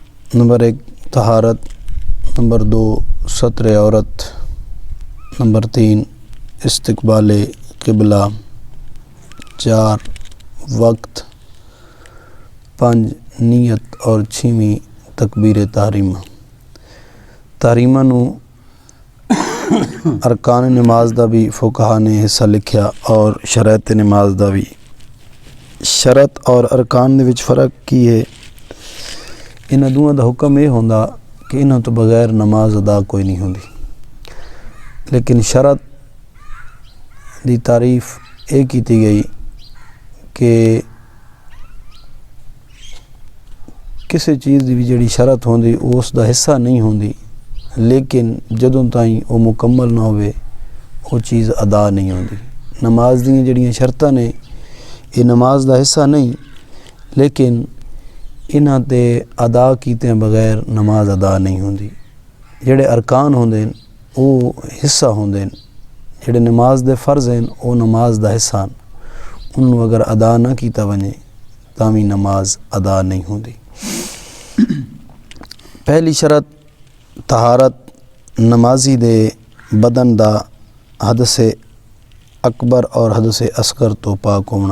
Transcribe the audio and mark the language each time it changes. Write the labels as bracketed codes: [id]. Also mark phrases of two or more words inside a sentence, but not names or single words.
[pa] نمبر 1 طہارت، نمبر 2 ستر عورت، نمبر 3 استقبال قبلہ، 4 وقت، 5 نیت اور 6ویں تکبیر تحریمہ۔ تحریمہ نو ارکان نماز دا بھی فقہا نے حصہ لکھیا اور شرائط نماز دا بھی۔ شرط اور ارکان دے وچ فرق کی ہے؟ انہاں دوواں دا حکم یہ ہوندا کہ انہاں تو بغیر نماز ادا کوئی نہیں ہوندی، لیکن شرط دی تعریف یہ کیتی گئی کہ کسی چیز دی بھی جڑی شرط ہوندی اس دا حصہ نہیں ہوندی، لیکن جدوں تائیں وہ مکمل نہ ہوئے وہ چیز ادا نہیں ہوندی۔ نماز دیاں جڑیاں شرطاں نے یہ نماز دا حصہ نہیں، لیکن انہاں تے ادا کیتے بغیر نماز ادا نہیں ہوندی۔ جڑے ارکان ہوندے وہ حصہ ہوندے، جڑے نماز دے فرض ہیں وہ نماز دا حصہ ہیں، انہوں اگر ادا نہ کیتا بنے تامی نماز ادا نہیں ہوندی۔ پہلی شرط طہارت، نمازی دے بدن دا حدث اکبر اور حدث اصغر تو پاک ہونا۔